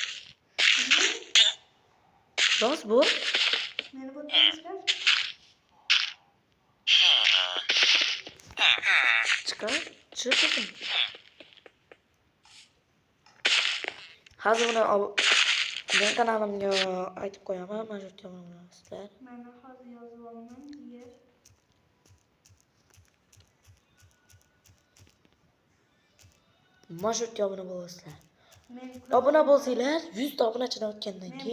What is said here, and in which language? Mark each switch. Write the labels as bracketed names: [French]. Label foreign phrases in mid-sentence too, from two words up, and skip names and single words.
[Turkish] Nasıl bu? [Uzbek] Meni botdan [Turkish] Çıkar. Çıkın. Hazır bunu ben kanalımga [Uzbek] aytib qo'yaman, mana shu yerga sizlar. Mana hozir yozib olaman, yer. Mana shu yerga obuna bo'lasizlar. Obuna bo'lsanglar, 100 ta obunachidan o'tgandan keyin.